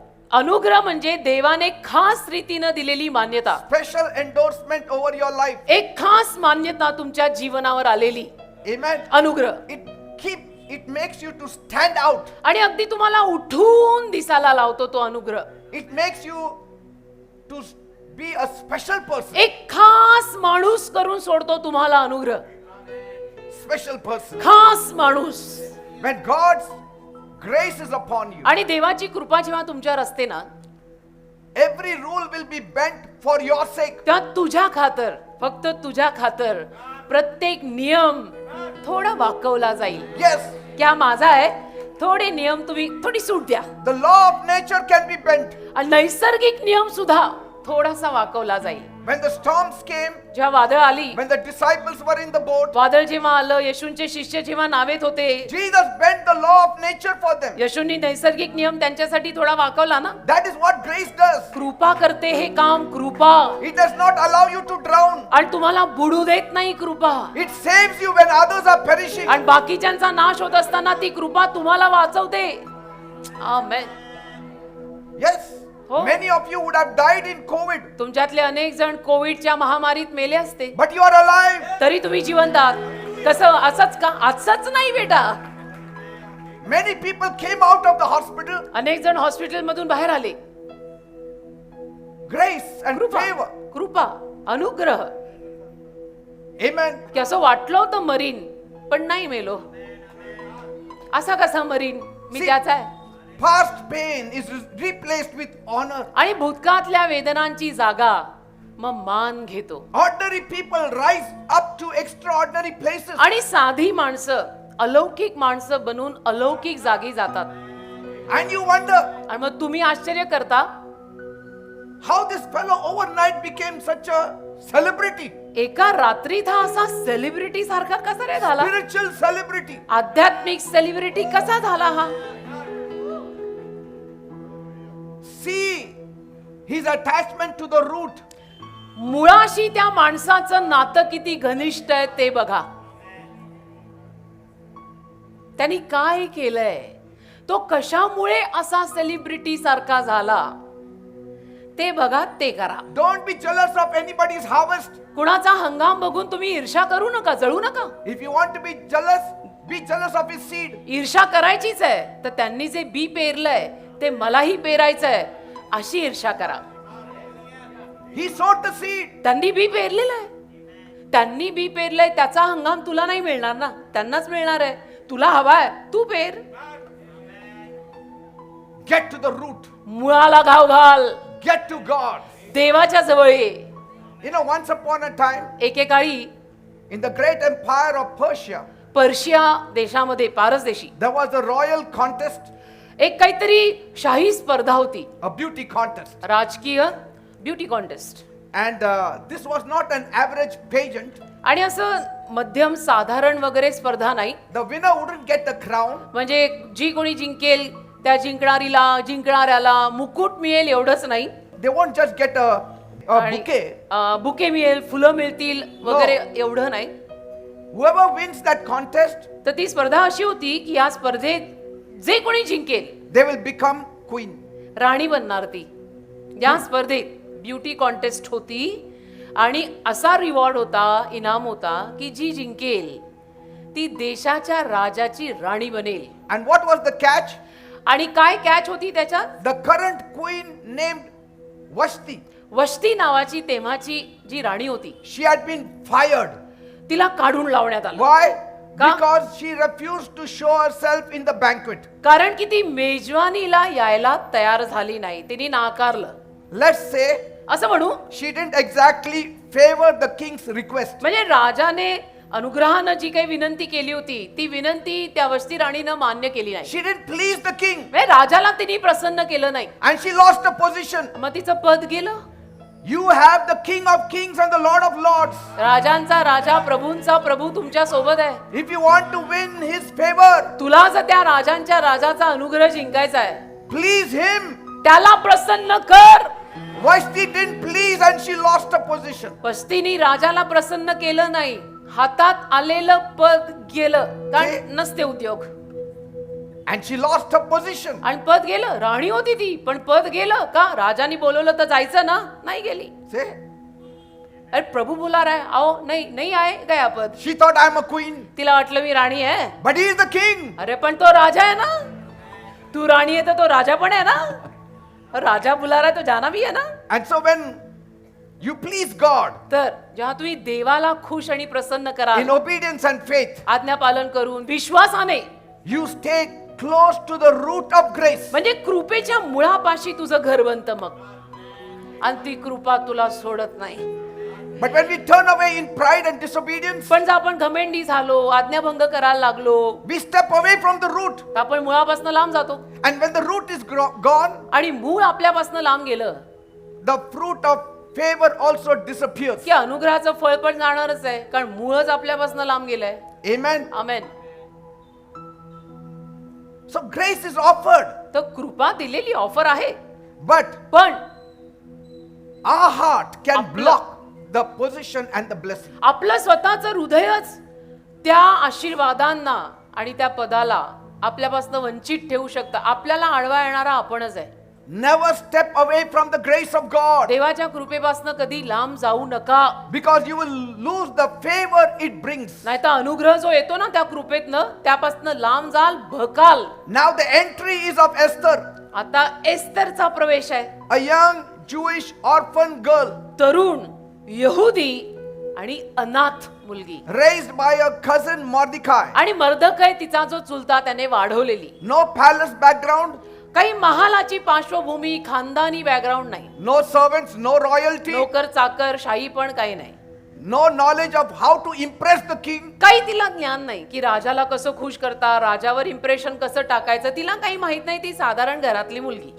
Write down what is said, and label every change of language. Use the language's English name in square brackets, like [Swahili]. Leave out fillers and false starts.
[Marathi] अनुग्रह म्हणजे देवाने खास रीतीनं दिलेली मान्यता, [English] Special endorsement over your life. [Marathi] एक खास मान्यता तुमच्या जीवनावर आलेली. [English] Amen. [Marathi] अनुग्रह [English] It makes you to stand out. [Marathi] आणि अगदी तुम्हाला उठून दिसायला लावतो तो अनुग्रह. [English] It makes you to be a special person. [Marathi] एक खास माणूस करून सोडतो तुम्हाला अनुग्रह. [English] special person. [Marathi] खास माणूस. [English] When God's grace is upon you, [Marathi] आणि देवाची कृपा जेव्हा तुमच्यावर असते ना, [English] every rule will be bent for your sake. [Marathi] तेव्हा तुझ्या खातर, फक्त तुझ्या खातर प्रत्येक नियम थोडा वाकवला जाईल. [English] Yes, [Marathi] क्या माझा आहे, थोडे नियम तुम्ही थोडी सूट द्या. [English] the law of nature can be bent. [Marathi] आणि नैसर्गिक नियम सुद्धा थोडासा वाकवला जाईल. [English] When the storms came, [Marathi] जेव्हा वादळ आली, [English] when the disciples were in the boat, [Marathi] वादळ जेव्हा आलं, येशूंचे शिष्य जेव्हा नावेत होते, [English] Jesus bent the law of nature for them. [Marathi] येशूंनी नैसर्गिक नियम त्यांच्यासाठी थोडा वाकवला ना. [English] That is what grace does. [Marathi] कृपा करते हे काम कृपा. [English] It does not allow you to drown. [Marathi] आणि तुम्हाला बुडू देत नाही कृपा. [English] It saves you when others are perishing. [Marathi] आणि बाकीच्यांचा नाश होत असताना ती कृपा तुम्हाला वाचवते. आमेन. [English] Yes, Oh. many of you would have died in COVID, [Marathi] तुमच्यातले अनेक जण कोविडच्या महामारीत मेले असते, [English] but you are alive. [Marathi] तरी तुम्ही जिवंत आहात. कसं? असंच का? असंच नाही बेटा. [English] Many people came out of the hospital. [Marathi] अनेक जण हॉस्पिटल मधून बाहेर आले. [English] Grace and [Marathi] कृपा, [English] favor. [Marathi] कृपा, अनुग्रह. [English] Amen. [Marathi] की असं वाटलं होतं मरीन, पण नाही मेलो. असा कसा मरीन? मी [English] See- [Marathi] त्याचा आहे. [English] Past pain is replaced with honor. [Marathi] आणि भूतकाळातल्या वेदनांची जागा मग मान घेतो. [English] Ordinary people rise up to extraordinary places. [Marathi] आणि साधी माणसं अलौकिक माणसं बनून अलौकिक जागी जातात. [English] And you wonder [Marathi] आणि मग तुम्ही आश्चर्य करता, [English] how this fellow overnight became such a celebrity. [Marathi] एका रात्रीत हा असा सेलिब्रिटी सारखा कसा रे झाला? [English] Spiritual celebrity. [Marathi] आध्यात्मिक सेलिब्रिटी कसा झाला हा? [English] See his attachment to the root. [Marathi] मुळाशी त्या माणसाचं नातं किती घनिष्ठ आहे ते बघा. त्यांनी काय केलंय, तो कशामुळे असा सेलिब्रिटी सारखा झाला ते बघा, ते करा. [English] Don't be jealous of anybody's harvest. [Marathi] कुणाचा हंगाम बघून तुम्ही ईर्ष्या करू नका, जळू नका. [English] If you want to be jealous of his seed. [Marathi] ईर्ष्या करायचीच आहे तर त्यांनी जे बी पेरलंय ते मलाही पेरायचंय अशी ईर्ष्या करा. [English] He sowed the seed. [Marathi] त्यांनी बी पेरलेलं आहे, त्यांनी बी पेरलंय, त्याचा हंगाम तुला नाही मिळणार ना, त्यांनाच मिळणार आहे. तुला हवाय, तू पेर. [English] Get to the root. [Marathi] मुळाला घाव घाल, [English] Get to God. [Marathi] देवाच्या जवळ ये. [English] You know, once upon a time, [Marathi] एकेकाळी [English] in the great empire of Persia, [Marathi] Persia देशामध्ये, पारस देशी, [English] there was a royal contest, [Marathi] एक काहीतरी शाही स्पर्धा होती, [English] a beauty contest. [Marathi] राजकीय beauty contest. [English] And this was not an average pageant. [Marathi] आणि असं मध्यम साधारण वगैरे स्पर्धा नाही. [English] The winner wouldn't get the crown. [Marathi] म्हणजे जी कोणी जिंकेल त्या जिंकणाऱ्याला मुकुट मिळेल एवढंच नाही. [English] They won't just get a [Marathi] आणि, [English] bouquet. [Marathi] बुके मिळेल, फुलं मिळतील वगैरे एवढं नाही. [English] Whoever wins that contest, [Marathi] तर ती स्पर्धा अशी होती की या स्पर्धेत जे कोणी जिंकेल [English] they will become queen. [Marathi] राणी बनणार ती. या स्पर्धेत ब्युटी कॉन्टेस्ट होती आणि असा रिवॉर्ड होता, इनाम होता की जी जिंकेल ती देशाच्या राजाची राणी बनेल. [English] And what was the catch? [Marathi] आणि काय कॅच होती त्याच्यात? [English] The current queen named Vashti, [Marathi] वष्टी नावाची तेव्हाची जी राणी होती, [English] she had been fired. [Marathi] तिला काढून लावण्यात आलं. [English] Why? [Marathi] का? [English] Because she refused to show herself in the banquet. [Marathi] कारण की ती मेजवानीला यायला तयार झाली नाही, तिने नाकारलं. [English] Let's say [Marathi] असं म्हणू, [English] she didn't exactly favor the king's request. [Marathi] म्हणजे राजाने अनुग्रहानं जी काही विनंती केली होती ती विनंती त्या वस्ती राणीनं मान्य केली नाही. [English] She didn't please the king [Marathi] म्हणजे राजाला तिने प्रसन्न केलं नाही. [English] and she lost a position. [Marathi] मग तिचं पद गेलं. [English] You have the King of Kings and the Lord of Lords. [Marathi] राजांचा राजा, प्रभूंचा प्रभू तुमच्या सोबत आहे. [English] If you want to win his favor, [Marathi] तुला जर त्या राजांच्या राजाचा अनुग्रह जिंकायचा आहे, [English] please him. [Marathi] त्याला प्रसन्न कर. [English] Vashti didn't please and she lost a position. [Marathi] वस्तीने राजाला प्रसन्न केलं नाही, हातात आलेलं पद गेलं, कारण नसते उद्योग. [English] And she lost her position. [Marathi] आणि पद गेलं. राणी होती ती, पण पद गेलं का? राजाने बोलवलं तर जायचं ना, नाही गेली. [English] See? [Hindi] अरे प्रभू बोला रहा है, आओ. नहीं नहीं आए गया पद. [English] She thought I'm a queen. [Marathi] तिला वाटलं मी राणी आहे. [English] But he is the king. [Marathi] अरे पण तो राजा है ना. [Hindi] तू राणी है तो राजा पण है ना. और राजा बुला रहा है तो जाना भी है ना. [English] And so when you please God [Marathi] तर जेव्हा तुम्ही देवाला खुश आणि प्रसन्न कराल [English] in obedience and faith, [Marathi] आज्ञा पालन करून विश्वासाने, [English] you stay close to the root of grace. [Marathi] म्हणजे कृपेच्या मुळापाशी तुझं घर बनतं मग, आणि ती कृपा तुला सोडत नाही. [English] But when we turn away in pride and disobedience, [Marathi] पण जर आपण घमेंडी झालो, आज्ञाभंग करायला लागलो, [English] we step away from the root. [Marathi] तर आपण मुळापासून लांब जातो. [English] And when the root is gone, [Marathi] आणि मूळ आपल्यापासून लांब गेलं [English] the fruit of favor also disappears. [Marathi] की अनुग्रहाचं फळ पण जाणारच आहे, कारण मूळच आपल्यापासून लांब गेलंय. [English] Amen. [Marathi] Amen. [English] So grace is offered, [Marathi] तर कृपा दिलेली ऑफर आहे, [English] but [Marathi] पण [English] our heart can [Marathi] आपलं- [English] block the position and the blessing. [Marathi] आपलं स्वतःचं हृदयच त्या आशीर्वादांना आणि त्या पदाला आपल्यापासून वंचित ठेवू शकतं. आपल्याला आडवा येणारा आपणच आहे. [English] Never step away from the grace of God, [Marathi] देवाच्या कृपेपासून कधी लांब जाऊ नका, [English] because you will lose the favor it brings. [Marathi] नाही तर अनुग्रह जो येतो ना त्या कृपेतनं, त्यापासून लांब जाल, भकाल. [English] Now the entry is of Esther, [Marathi] आता एस्तरचा प्रवेश आहे. [English] a young Jewish orphan girl [Marathi] तरुण यहुदी आणि अनाथ मुलगी, [English] raised by a cousin Mordecai. [Marathi] आणि मर्दकय तिचा जो चुलता त्याने वाढवलेली. [English] No palace background, [Marathi] काही महालाची पार्श्वभूमी, खानदानी बॅकग्राऊंड नाही, [English] no servants, no royalty, [Marathi] नोकर चाकर शाही पण काही नाही. [English] no knowledge of how to impress the king. [Marathi] काही तिला ज्ञान नाही की राजाला कसं खुश करता, राजावर इम्प्रेशन कसं टाकायचं, तिला काही माहित नाही. ती साधारण घरातली मुलगी.